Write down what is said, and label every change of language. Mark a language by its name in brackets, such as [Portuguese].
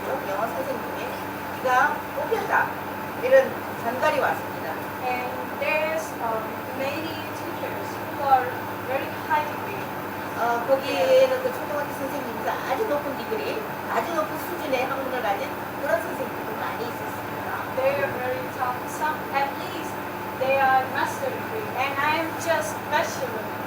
[Korean] 영어 선생님이 네가 뽑혔다 이런 전달이 왔습니다. [English] And there's many teachers who are very high degree. [Korean] 거기에는 그 초등학교 선생님들 아주 높은 디그리, 아주 높은 수준의 학문을 가진 그런 선생님들도 많이 있었습니다. [English] They are very top. Some, at least, they are master degree, and I am just bachelor.